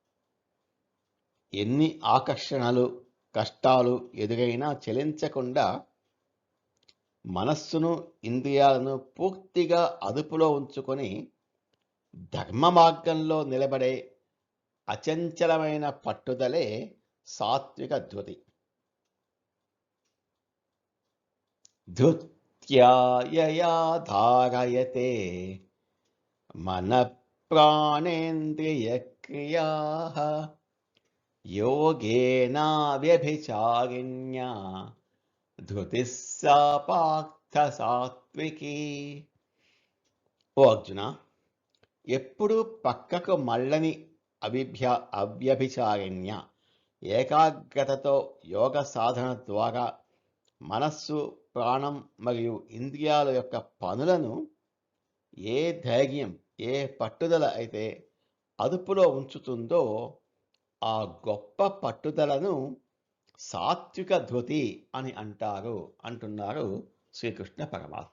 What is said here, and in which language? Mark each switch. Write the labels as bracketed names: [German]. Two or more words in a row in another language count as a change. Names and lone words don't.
[Telugu] ఎన్ని ఆకర్షణలు, కష్టాలు ఎదురైనా చలించకుండా మనస్సును, ఇంద్రియాలను పూర్తిగా అదుపులో ఉంచుకొని ధర్మ మార్గంలో నిలబడే అచంచలమైన పట్టుదలే సాత్విక ధృతి. [Sanskrit] ధృత్యా యయా ధారయతే మన प्राणेन्द्रियक्रियाः योगेनाव्यभिचारिण्या धृतिः सा पार्थ सात्विकी. [Telugu] ఓ అర్జున, ఎప్పుడు పక్కకు మళ్ళని అవ్యభిచారిణ్య ఏకాగ్రతతో యోగ సాధన ద్వారా మనస్సు, ప్రాణం మరియు ఇంద్రియాల యొక్క పనులను ఏ ధైర్యం, ఏ పట్టుదల అయితే అదుపులో ఉంచుతుందో ఆ గొప్ప పట్టుదలను సాత్విక ధృతి అని అంటున్నారు శ్రీకృష్ణ పరమాత్మ.